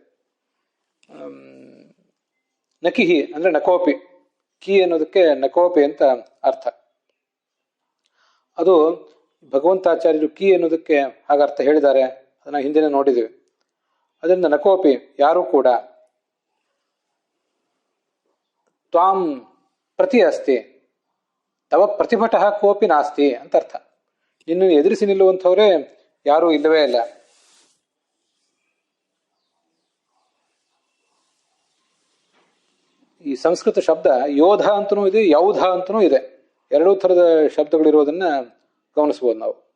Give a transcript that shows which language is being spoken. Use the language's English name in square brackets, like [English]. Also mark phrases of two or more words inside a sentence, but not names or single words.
[Kannada] ನಕಿಹಿ ಅಂದ್ರೆ ನಕೋಪಿ, ಕಿ ಅನ್ನೋದಕ್ಕೆ ನಕೋಪಿ ಅಂತ ಅರ್ಥ. ಅದು ಭಗವಂತಾಚಾರ್ಯರು ಕಿ ಅನ್ನೋದಕ್ಕೆ ಹಾಗರ್ಥ ಹೇಳಿದ್ದಾರೆ, ಅದನ್ನ ಹಿಂದಿನ ನೋಡಿದ್ದೀವಿ. ಅದರಿಂದ ನಕೋಪಿ ಯಾರೂ ಕೂಡ [Sanskrit] ತ್ವಾಂ ಪ್ರತಿ ಅಸ್ತಿ ತವ ಪ್ರತಿಭಟ ಕೋಪಿ ನಾಸ್ತಿ [Kannada] ಅಂತ ಅರ್ಥ. ನಿನ್ನನ್ನು ಎದುರಿಸಿ ನಿಲ್ಲುವಂಥವರೇ ಯಾರೂ ಇಲ್ಲವೇ ಇಲ್ಲ. ಈ ಸಂಸ್ಕೃತ ಶಬ್ದ ಯೋಧ ಅಂತನೂ ಇದೆ, ಯೌಧ ಅಂತನೂ ಇದೆ. ಎರಡೂ ಥರದ ಶಬ್ದಗಳಿರೋದನ್ನ ಗಮನಿಸ್ಬೋದು ನಾವು.